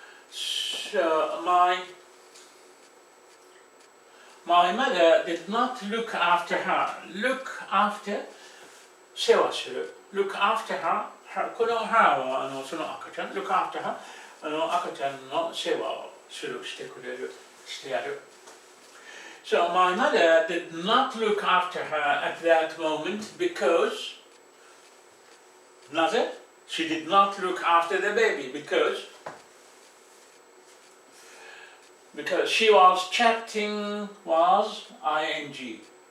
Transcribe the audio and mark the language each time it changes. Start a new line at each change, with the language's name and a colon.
English: So my mother did not look after her.
Japanese: Look after 世話する。
English: Look after her.
Japanese: この her はその赤ちゃん。
English: Look after her.
Japanese: 赤ちゃんの世話をしてやる。
English: So my mother did not look after her at that moment because
Japanese: なぜ
English: She did not look after the baby because she was chatting was ing.